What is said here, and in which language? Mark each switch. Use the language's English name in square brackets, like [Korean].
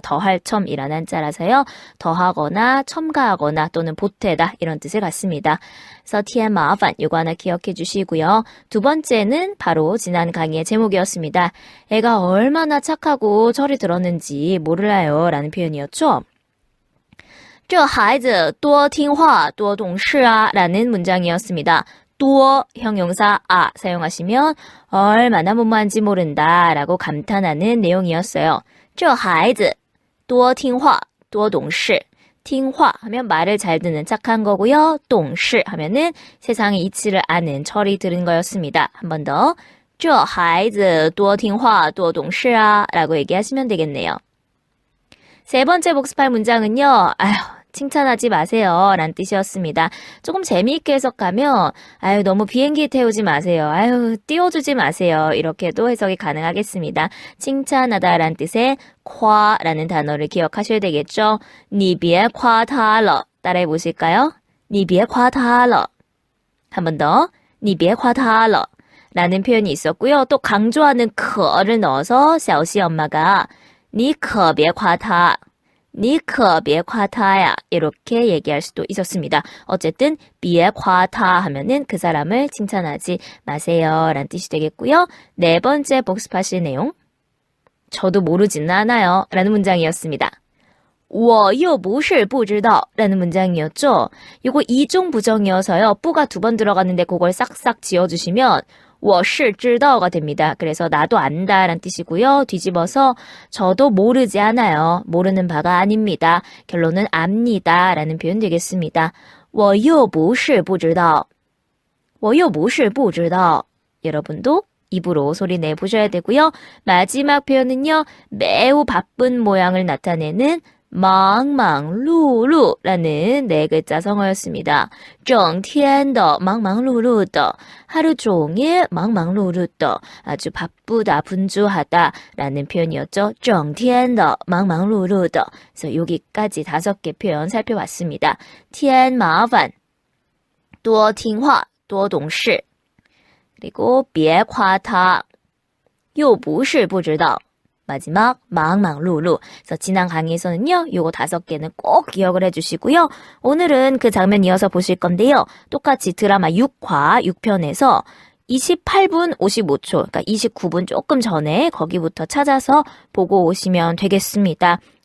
[Korean] 더할 첨이라는 한자라서요, 더하거나 첨가하거나 또는 보태다 이런 뜻을 갖습니다. 그래서 [Chinese] 添麻烦 [Korean] 요거 하나 기억해 주시고요. 두 번째는 바로 지난 강의의 제목이었습니다. 애가 얼마나 착하고 철이 들었는지 몰라요 라는 표현이었죠. [Chinese] 这孩子多听话多懂事啊 [Korean] 라는 문장이었습니다. [Chinese] 多 형용사 아 사용하시면 얼마나 무모한지 모른다 라고 감탄하는 내용이었어요. 这孩子多听话多懂事. [Korean] 听话하면 말을 잘 듣는 착한 거고요. 懂事 하면은 세상의 이치를 아는 철이 들은 거였습니다. 한 번 더. [Chinese] 这孩子多听话多懂事啊 [Korean] 라고 얘기하시면 되겠네요. 세 번째 복습할 문장은요. 아휴, 칭찬하지 마세요 라는 뜻이었습니다. 조금 재미있게 해석하면 아유 너무 비행기 태우지 마세요. 아유 띄워주지 마세요. 이렇게도 해석이 가능하겠습니다. 칭찬하다 라는 뜻의 夸라는 단어를 기억하셔야 되겠죠. [Chinese] 你别夸他了 [Korean] 따라해 보실까요? [Chinese] 你别夸他了 [Korean] 한 번 더. [Chinese] 你别夸他了 [Korean] 라는 표현이 있었고요. 또 강조하는 可를 넣어서 샤오시 엄마가 [Chinese] 你可别夸他 [Korean] 니可别夸他야 이렇게 얘기할 수도 있었습니다. 어쨌든 [Chinese] 别夸他 [Korean] 하면은 그 사람을 칭찬하지 마세요 라는 뜻이 되겠고요. 네 번째 복습하실 내용 저도 모르지는 않아요 라는 문장이었습니다. [Chinese] 我又不是不知道 [Korean] 라는 문장이었죠. 이거 이중 부정이어서요. 뿌가 2번 들어갔는데 그걸 싹싹 지어주시면 [Chinese] 我是知道 [Korean] 가 됩니다. 그래서 나도 안다 라는 뜻이고요. 뒤집어서 저도 모르지 않아요. 모르는 바가 아닙니다. 결론은 압니다 라는 표현 되겠습니다. [Chinese] 我又不是不知道我又不是不知道 [Korean] 여러분도 입으로 소리 내보셔야 되고요. 마지막 표현은요. 매우 바쁜 모양을 나타내는 忙忙碌碌 라는 4글자 성어였습니다. [Chinese] 整天的忙忙碌碌的 [Korean] 하루 종일 [Chinese] 忙忙碌碌的 [Korean] 아주 바쁘다 분주하다 라는 표현이었죠. [Chinese] 整天的忙忙碌碌的 [Korean] 그래서 여기까지 5개 표현 살펴봤습니다. [Chinese] 天麻烦多听话多懂事 그리고 别夸他又不是不知道 [Korean] 마지막 망망루루. 그래서 지난 강의에서는요. 요거 5개는 꼭 기억을 해주시고요. 오늘은 그 장면 이어서 보실 건데요. 똑같이 드라마 6화 6편에서 28분 55초, 그러니까 29분 조금 전에 거기부터 찾아서 보고 오시면 되겠습니다.